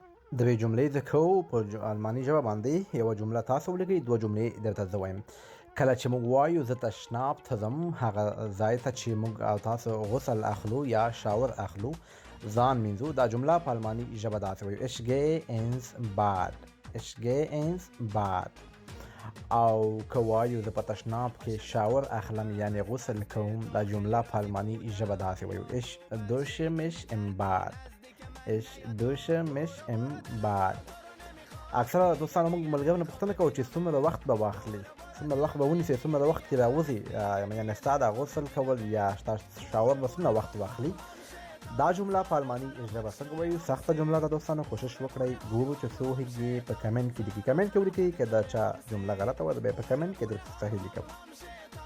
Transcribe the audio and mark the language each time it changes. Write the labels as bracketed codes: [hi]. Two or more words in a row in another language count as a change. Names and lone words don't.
[ps] د یوې جملې د کوو په الماني ژبه باندې یوه جمله تاسو ولیکئ، دوه جملې درته زه وایم. کله چې موږ وایو زه تشناب ته ځم، هغه ځای ته چې موږ او تاسو غسل اخلو یا شاور اخلو، ځان مینځو، دا جمله په الماني ژبه داسې وایو: [de] Ich gehe ins Bad. Ich gehe ins Bad. [ps] او که وایو زه په تشناب کې شاور اخلم یعنی غسل کوم، دا جمله په الماني ژبه داسې وایو: Ich dusche mich im Bad. Ich dusche mich im Bad. اکثره دوستانو موږ ملګرو نه پوښتنه کوو چې څومره وخت به واخلي، څومره وخت به ونیسي، څومره وخت کې راوځي، یعنې ستا د غسل کول یا ستا شاور به څومره وخت واخلي. دا جمله په الماني ژبه څنګه وایو؟ سخته جمله ده دوستانو، کوشش وکړئ. ګورو چې څه وهیږي په کمنټ کې لیکي. کمنټ کې ولیکئ که دا چا جمله غلطه وه، زه به یې په کمنټ کې درته صحیح لیکم.